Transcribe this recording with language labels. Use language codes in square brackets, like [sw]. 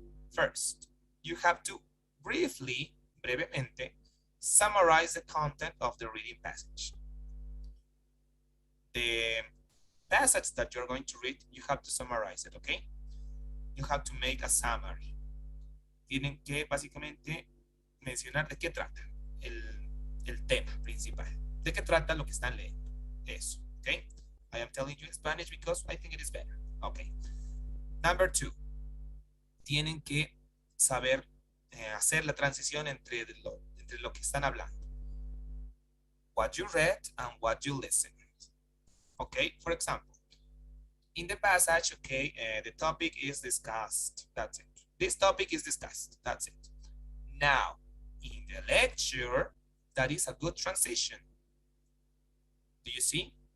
[en] First, you have to briefly, brevemente, summarize the content of the reading passage. The passage that you're going to read, you have to summarize it, okay? You have to make a summary. [es] Tienen que básicamente mencionar de qué trata el tema principal. ¿De qué trata lo que están leyendo? Eso, okay? [en] I am telling you in Spanish because I think it is better. Okay. Number 2. [es] Tienen que saber hacer la transición entre lo que están hablando. [en] What you read and what you listened. Okay, for example, in the passage, okay, the topic is discussed. That's it. This topic is discussed. That's it. Now, in the lecture, that is a good transition. Do you see?